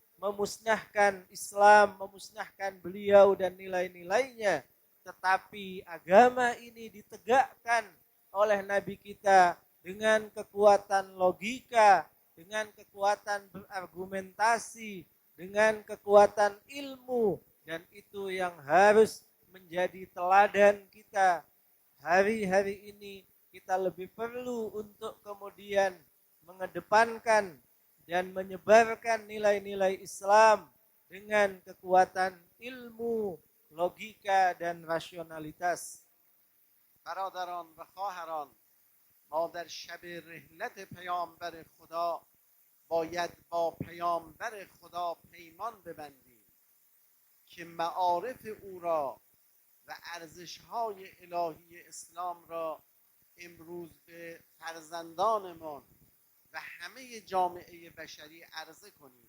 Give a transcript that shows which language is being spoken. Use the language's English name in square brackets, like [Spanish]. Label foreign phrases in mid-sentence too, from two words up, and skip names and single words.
[Indonesian] memusnahkan Islam, memusnahkan beliau dan nilai-nilainya, tetapi agama ini ditegakkan oleh Nabi kita dengan kekuatan logika, dengan kekuatan berargumentasi, dengan kekuatan ilmu, dan itu yang harus menjadi teladan kita. Hari-hari ini kita lebih perlu untuk kemudian mengedepankan dan menyebarkan nilai-nilai Islam dengan kekuatan ilmu, logika, dan rasionalitas. [Persian] برادران و خواهران، ما در شب رحلت پیامبر خدا باید با پیامبر خدا پیمان ببندیم که معارف او را و ارزش‌های الهی اسلام را امروز به فرزندانمان و همه جامعه بشری عرضه کنیم.